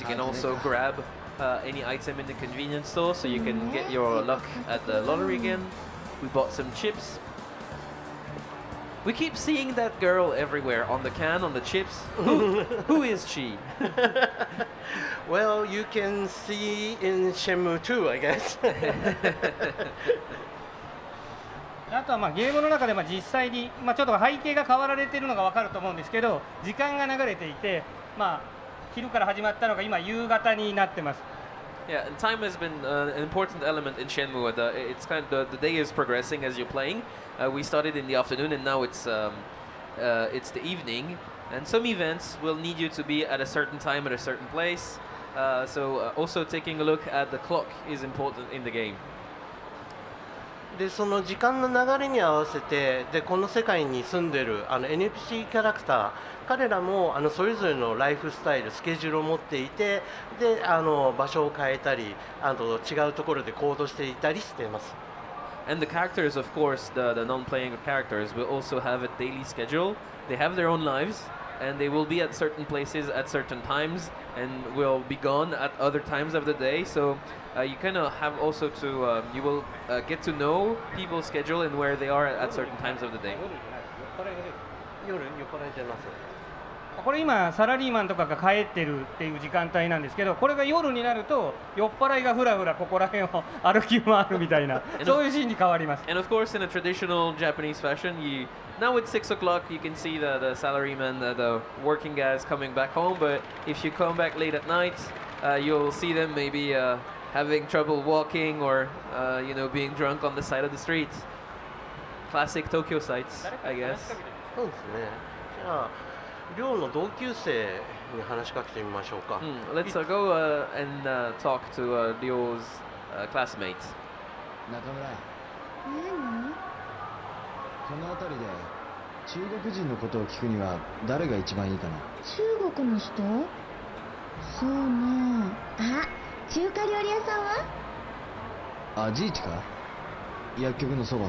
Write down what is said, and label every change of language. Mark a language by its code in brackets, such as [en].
[en] You can also grab any item in the convenience store, so you can get your luck at the lottery again. We bought some chips. We keep seeing that girl everywhere on the can, on the chips. Who is she? Well, you can see in Shenmue 2, I guess. [ja] あとはゲームの中で実際にちょっと背景が変わられているのが分かると思うんですけど、時間が流れていて、昼から始まったのが今夕方になってます。 [en] Yeah, and time has been an important element in Shenmue. It's kind of the day is progressing as you're playing. We started in the afternoon, and now it's the evening. And some events will need you to be at a certain time at a certain place. So also taking a look at the clock is important in the game. [ja] でその時間の流れに合わせてでこの世界に住んでるNPC キャラクター、彼らもそれぞれのライフスタイル、スケジュールを持っていて、で場所を変えたり違うところで行動していたりしています。 [en] And the characters, of course, the non-playing characters will also have a daily schedule. They have their own lives, and they will be at certain places at certain times, and will be gone at other times of the day. So you kind of have also to you will get to know people's schedule and where they are at certain times of the day. [ja] 夜酔っ払いてます。これ今サラリーマンとかが帰ってるっていう時間帯なんですけど、これが夜になると酔っ払いがふらふらここら辺を歩き回るみたいなそういうシーンに変わります。 [en] And of course, in a traditional Japanese fashion, now it's 6 o'clock. You can see the salarymen, the working guys coming back home. But if you come back late at night, you'll see them maybe having trouble walking or being drunk on the side of the street. Classic Tokyo sights, I guess. [ja] そうですね。じゃあ寮の同級生に話しかけてみましょうか。 [en] Let's go and talk to Ryo's classmates. [ja] 中村、何？この辺りで中国人のことを聞くには誰が一番いいかな。中国の人？そうね。あ、中華料理屋さんは？あ、ジーチか。薬局のそばの。